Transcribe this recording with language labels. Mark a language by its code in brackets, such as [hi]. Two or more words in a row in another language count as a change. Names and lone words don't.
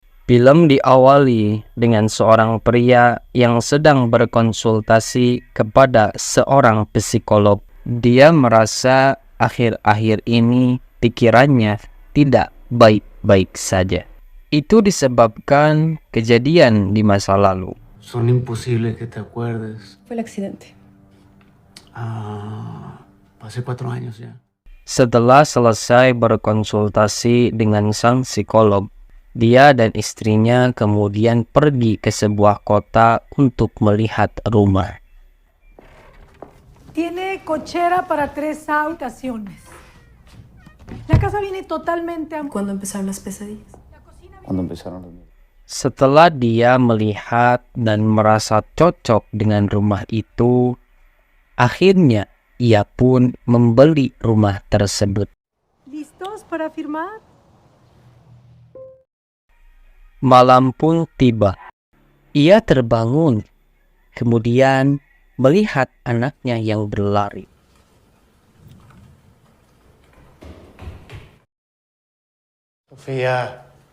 [id] Film diawali dengan seorang pria yang sedang berkonsultasi kepada seorang psikolog. Dia merasa akhir-akhir ini pikirannya tidak baik-baik saja. Itu disebabkan kejadian di masa lalu. [es] Son imposible que te acuerdes. Fue el accidente. Pasé 4 años ya. [id] Setelah selesai berkonsultasi dengan sang psikolog, dia dan istrinya kemudian pergi ke sebuah kota untuk melihat rumah. [es] Tiene cochera para 3 habitaciones. La casa viene totalmente ¿Cuándo empezaron las pesadillas? Cuando empezaron los... [id] Setelah dia melihat dan merasa cocok dengan rumah itu, akhirnya ia pun membeli rumah tersebut. [es] ¿Listos para firmar? [id] Malam pun tiba. Ia terbangun, kemudian melihat anaknya yang berlari. Sofía.